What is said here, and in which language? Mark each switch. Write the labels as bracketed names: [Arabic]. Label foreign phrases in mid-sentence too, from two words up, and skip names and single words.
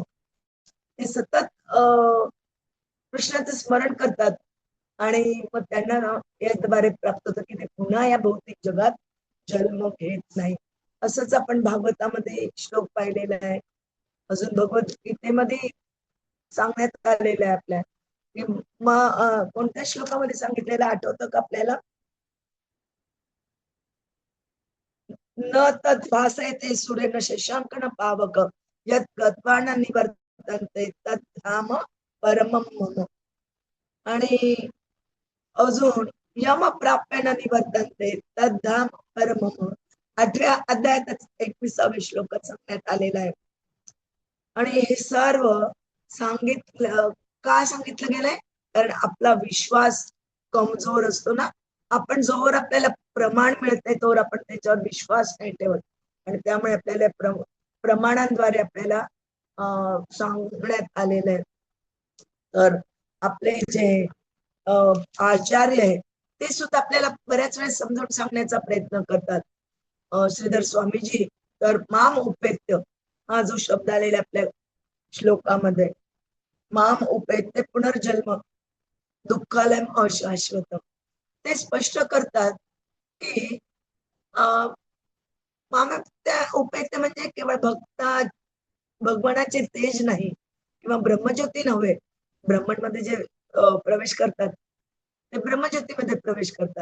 [Marathi] ते सतत कृष्णाचं स्मरण करतात आणि मग त्यांना याद्वारे प्राप्त होतं की ते पुन्हा या भौतिक जगात जन्म घेत नाही. असंच आपण भागवतामध्ये श्लोक पाहिलेला आहे. अजून भगवद्गीतेमध्ये सांगण्यात आलेलं आहे आपल्या की कोणत्या श्लोकामध्ये सांगितलेलं आठवतं का आपल्याला? [Sanskrit] न तत् भासयते सूर्यन शशांकन पावक यत् गत्वा न निवर्तन्ते तत् धाम परमं मम. [Marathi] आणि अजून [Sanskrit] यम प्राप्य न निवर्तन्ते तत् धाम परमम. [Marathi] 8व्या अध्यायातच 21व्या श्लोकात सांगण्यात आलेला आहे. आणि हे सर्व सांगितलं का सांगितलं गेलंय? कारण आपला विश्वास कमजोर असतो ना. आपण जोवर आपल्याला प्रमाण मिळते तोवर आपण त्याच्यावर विश्वास नाही ठेवत, आणि त्यामुळे आपल्याला प्रमाणांद्वारे आपल्याला सांगण्यात आलेलं आहे. तर आपले जे आचार्य आहे ते सुद्धा आपल्याला बऱ्याच वेळेस समजावून सांगण्याचा प्रयत्न करतात. श्रीधर स्वामीजी तर [Sanskrit] माम उपेत्य [Marathi] हा जो शब्द आलेला आपल्या श्लोकामध्ये, [Sanskrit] माम उपेत्य पुनर्जन्म दुःखालयम अशाश्वत, [Marathi] ते स्पष्ट करतात की [Sanskrit] माम उपेत्य [Marathi] म्हणजे केवळ भगवानाचे तेज नाही किंवा ब्रह्मज्योती नव्हे. ब्रह्मणमध्ये जे प्रवेश करतात ते ब्रह्मज्योतीमध्ये प्रवेश करतात.